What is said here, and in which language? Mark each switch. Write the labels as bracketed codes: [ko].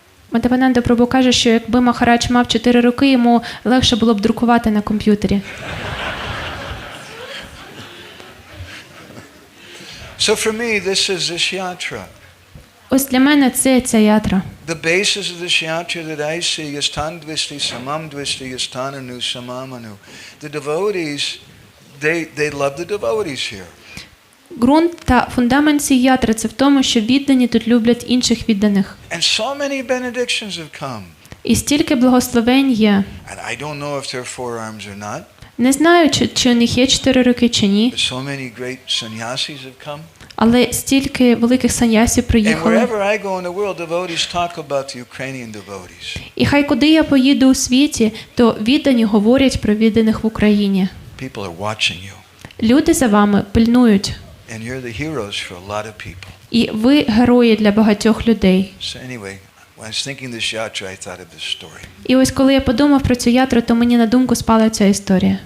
[uk] Мадавананда Прабhu каже, що якби Махарадж мав 4 руки, йому легше було б друкувати на комп'ютері. [en] So for me, this is this yatra. [uk] Ось для мене це ця ятра. [en] The basis of this yatra that I see is [sa] tandvishti samam dvishti is tananu samamanu. [en] The devotees, they love the devotees here. [uk] Ґрунт та фундамент цієї ятри – це в тому, що віддані тут люблять інших відданих. [en] And so many benedictions have come. [uk] І стільки благословень є. [en] And I don't know if they're forearms or not. [uk] Не знаю, чи у них є 4 руки, чи ні. [en] But so many great sannyasis have come. [uk] Але стільки великих саньясів [en] And [uk] приїхали. [en] wherever I go in the world, devotees talk about the Ukrainian devotees. [uk] І хай куди я поїду у світі, то віддані говорять про відданих в Україні. [en] People are watching you. [uk] Люди за вами пильнують. [en] And you're the heroes for a lot of people. [uk] І ви герої для багатьох людей. [en] So anyway, when I was thinking this yatra, I thought of this story. [uk] І ось коли я подумав про цю ятру, то мені на думку спала ця історія.